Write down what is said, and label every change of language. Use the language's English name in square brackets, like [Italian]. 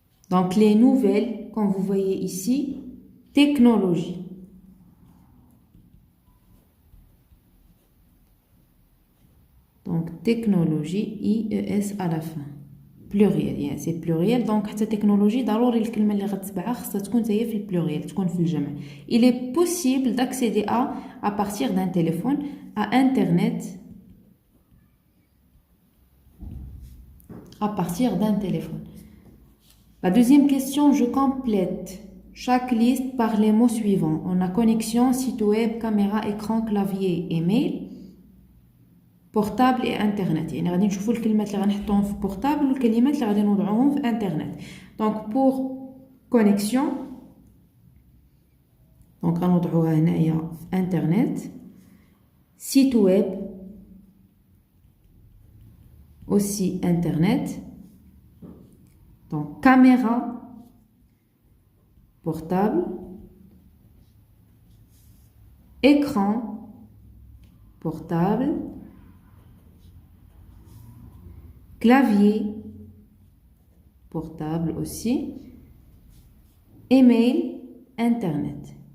[French] Donc, les nouvelles, comme vous voyez ici, technologie. Donc, technologie, IES à la fin. Pluriel, يعني c'est pluriel. [Arabic] Donc, حتى technologie, ضروري الكلمة اللي غتتبعها خصها تكون هي في البلوريال، تكون في الجمع. [French] Il est possible d'accéder à partir d'un téléphone, à Internet, à partir d'un téléphone. La deuxième question, je complète chaque liste par les mots suivants. On a connexion, site web, caméra, écran, clavier, email, portable et internet. [Arabic] يعني غادي نشوفوا الكلمات اللي غنحطوهم في portable والكلمات اللي غادي نوضعوهم في internet. [French] Donc pour connexion, donc [Arabic] غنوضعوها هنايا في [French] internet. Site web, aussi internet. Donc caméra, portable, écran, portable, clavier, portable aussi, email, internet.